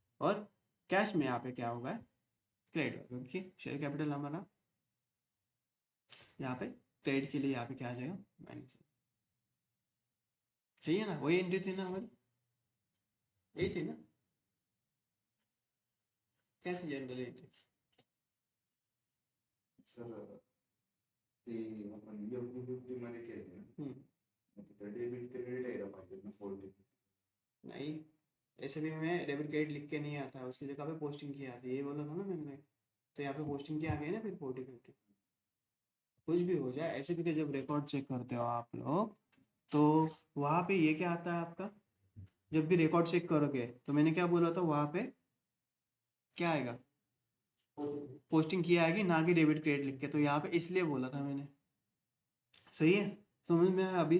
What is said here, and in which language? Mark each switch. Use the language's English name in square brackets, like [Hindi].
[Hindi] और कैश में यहाँ पे क्या होगा, क्रेडिट होगा, क्योंकि शेयर कैपिटल हमारा यहाँ पे क्रेडिट के लिए यहाँ पे क्या आ जाएगा, माइनस। चाहिए ना, वही एंट्री थी ना हमारी, यही थी ना, क्या थी जनरल एंट्री? [Marathi] सर ते आपण एवढी मध्ये केले ना, तिथं डेबिट क्रेडिट यायला पाहिजे ना 40. [Hindi] नहीं, ऐसे भी मैं डेबिट क्रेडिट लिख के नहीं आता, उसकी जगह पे पोस्टिंग किया था, ये बोला था ना मैंने। तो यहाँ पे पोस्टिंग किया गया ना, फिर 40-50 कुछ भी हो जाए। ऐसे भी कि जब रिकॉर्ड चेक करते हो आप लोग, तो वहाँ पे ये क्या आता है आपका, जब भी रिकॉर्ड चेक करोगे तो मैंने क्या बोला था, वहाँ पे क्या आएगा, पोस्टिंग की आएगी, ना कि डेबिट क्रेडिट लिख के। तो यहाँ पे इसलिए बोला था मैंने, सही है, समझ में आया अभी?